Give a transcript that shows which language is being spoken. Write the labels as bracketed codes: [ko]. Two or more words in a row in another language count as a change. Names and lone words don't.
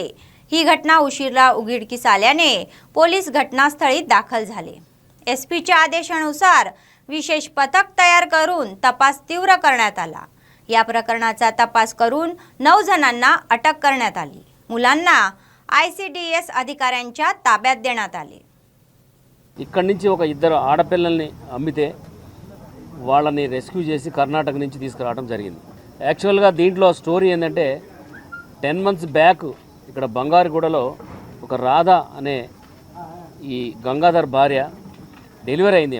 [mr] ही घटना उशिरा उघडकीस आल्याने पोलीस घटनास्थळी दाखल झाले. SPच्या आदेशानुसार विशेष पथक तयार करून तपास तीव्र करण्यात आला. या प्रकरणाचा तपास करून 9 जणांना अटक करण्यात आली. मुलांना ICDS अधिकाऱ्यांच्या ताब्यात देण्यात आले. [te] ఇక్కడి నుంచి ఒక ఇద్దరు ఆడపిల్లల్ని అమ్మితే వాళ్ళని రెస్క్యూ చేసి కర్ణాటక నుంచి తీసుకురావడం జరిగింది. యాక్చువల్గా దీంట్లో స్టోరీ ఏంటంటే 10 [en] months back [te] ఇక్కడ బంగారుగూడలో ఒక రాధ అనే ఈ గంగాధర్ భార్య డెలివరీ అయింది.